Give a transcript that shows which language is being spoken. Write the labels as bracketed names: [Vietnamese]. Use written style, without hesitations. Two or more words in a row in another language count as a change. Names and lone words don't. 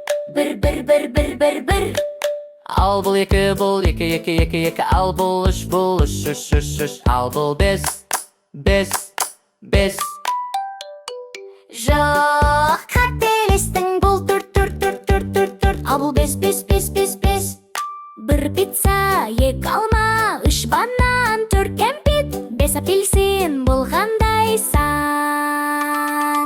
[Kazakh] Bir. Al bul iki, bul iki. Al bul üç, üç. Al bul beş. Жоқ, қателестің, бұл төрт. Ал бұл бес. Бір пицца, екі алма, үш банан, төрт кәмпит, бес апельсин, бұл қандай сан?